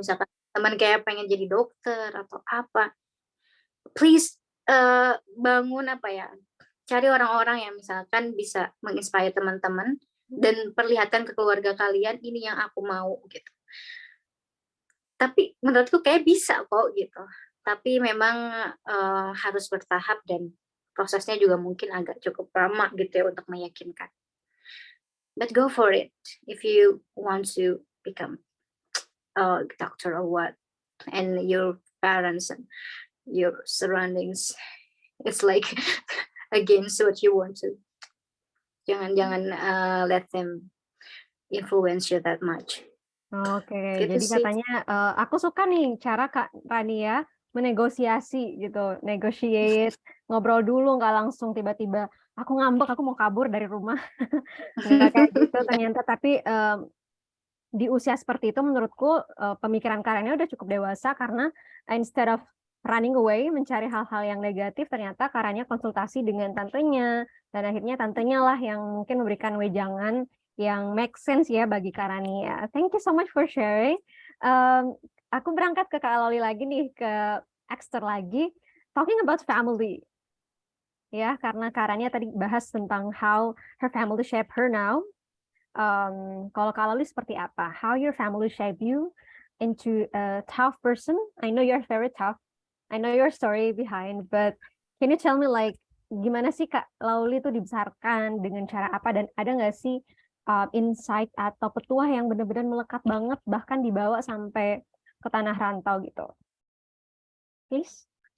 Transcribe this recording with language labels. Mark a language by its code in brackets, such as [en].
[id] misalkan teman kayak pengen jadi dokter atau apa, please bangun apa ya, cari orang-orang yang misalkan bisa menginspire teman-teman dan perlihatkan ke keluarga kalian, "Ini yang aku mau," gitu. Tapi menurutku kayak bisa kok gitu. Tapi memang harus bertahap dan prosesnya juga mungkin agak cukup lama gitu ya untuk meyakinkan. [en] But go for it if you want to become a doctor or what, and your parents and your surroundings, it's like against what you want to. [id] Jangan [en] let them influence you that much. [id] Oke, Gitu jadi sih. katanya aku suka nih cara Kak Rania menegosiasi gitu, negotiate, ngobrol dulu nggak langsung tiba-tiba aku ngambek, aku mau kabur dari rumah. Nggak kayak gitu ternyata, tapi di usia seperti itu menurutku pemikiran Kak Rania udah cukup dewasa karena [en] instead of running away [id] mencari hal-hal yang negatif, ternyata Kak Rania konsultasi dengan tantenya dan akhirnya tantenya lah yang mungkin memberikan wejangan yang make sense ya bagi Kak Rania. [en] Thank you so much for sharing. [id] Aku berangkat ke Kak Loli lagi nih, ke Exter lagi. [en] Talking about family. [id] Ya, karena Kak Rania tadi bahas tentang [en] how her family shape her now. [id] Kalau Kak Loli seperti apa? [en] How your family shape you into a tough person? I know you're very tough. I know your story behind, but can you tell me like [id] gimana sih Kak Loli itu dibesarkan dengan cara apa, dan ada nggak sih insight atau petuah yang benar-benar melekat banget bahkan dibawa sampai ke tanah rantau gitu? Please.